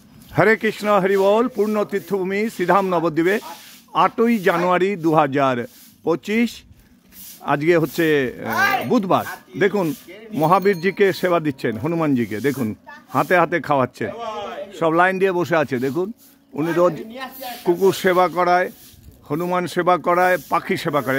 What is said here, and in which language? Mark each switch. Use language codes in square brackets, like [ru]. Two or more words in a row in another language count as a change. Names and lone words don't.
[bn] হরে কৃষ্ণ হরি বোল। পূর্ণ তীর্থভূমি শ্রীধাম নবদ্বীপে 8ই জানুয়ারি 2025 আজকে হচ্ছে বুধবার। দেখুন মহাবীরজিকে সেবা দিচ্ছেন, হনুমানজিকে দেখুন হাতে হাতে খাওয়াচ্ছেন, সব লাইন দিয়ে বসে আছে। দেখুন উনি রোজ কুকুর সেবা করায়, হনুমান সেবা করায়, পাখি সেবা করে।